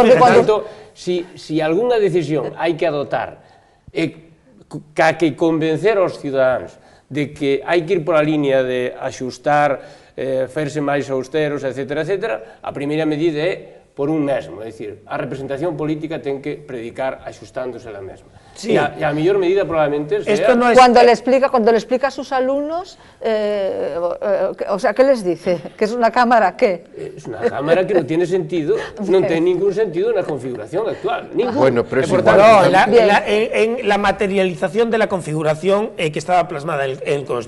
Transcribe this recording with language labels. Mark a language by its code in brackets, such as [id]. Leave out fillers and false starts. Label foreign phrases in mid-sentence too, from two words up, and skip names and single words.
[gl] por tanto, si algunha decisión hai que adoptar e que convencer aos cidadáns de que hai que ir pola línea de axustar, ferse máis austeros, etc., a primeira medida é por un mesmo, é dicir, a representación política ten que predicar axustándose a mesma. [es] Sí. [gl] E a mellor medida probablemente sea... [es] No es... Cuando le explica a sus alumnos, o sea, ¿qué les dice? ¿Que es una cámara qué? Es una cámara que non tiene sentido, [gl] non ten ningún sentido na configuración actual. [es] Bueno, pero es en la materialización de la configuración que estaba plasmada en el Congreso.